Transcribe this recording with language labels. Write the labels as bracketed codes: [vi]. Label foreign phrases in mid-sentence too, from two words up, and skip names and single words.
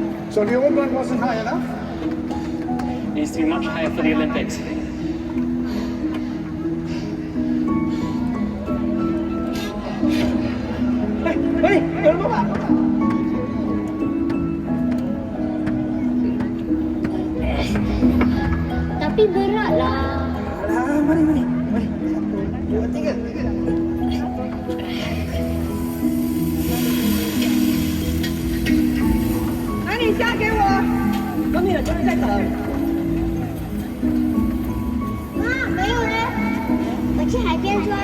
[en] So the old one wasn't high enough? Needs to be much higher for the Olympics. [ms] Hey, jangan bawa. Tapi berat lah. Mari. 1, 2, 3. [zh] 拿你虾给我。等你了，就是在等。妈，没有嘞。我去海边抓。